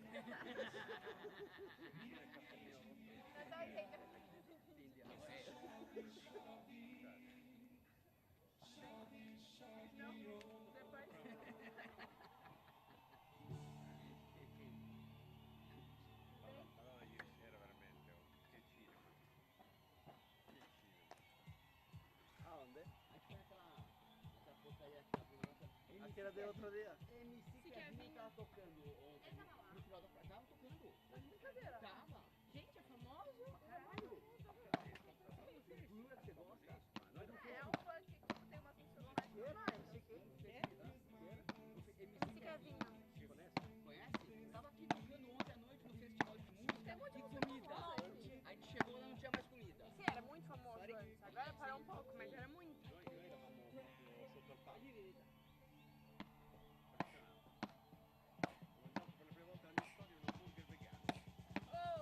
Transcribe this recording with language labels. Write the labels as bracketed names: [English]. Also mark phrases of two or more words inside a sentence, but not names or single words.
[Portuguese] Mas só entende. Não, depois. [Italian] Allora ieri sera veramente, oh, che cinema. Che cinema. [Portuguese] Aonde? Aqui naquela porcaria que tá vindo nossa. Aqui era de outro dia. MC Kevin tava tocando ontem. Ele tava lá? No final da praia. Tava tocando. Brincadeira. Tava. Gente, é famoso. Caralho. Jura que você gosta? Nós não É um funk que tem umas pessoas mais normais. MC Kevinho. Conhece? Tava aqui tocando ontem à noite no festival de música. Tem muito de música comida. famosa, gente. A gente chegou lá, não tinha mais comida. Sim, era muito famoso antes. Agora parou um pouco, mas era muito. [Italian] Io era famoso sotto il palco. Ho mangiato per la prima volta nella mia storia un hamburger vegano.